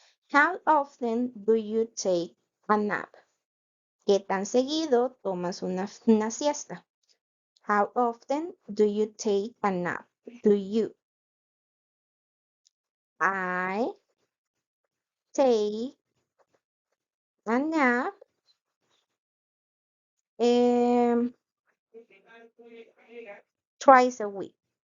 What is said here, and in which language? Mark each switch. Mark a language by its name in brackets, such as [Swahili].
[English] How often do you take a nap? [Spanish] ¿Qué tan seguido tomas una siesta? [English] How often do you take a nap? Do you? I take a nap um, twice a week.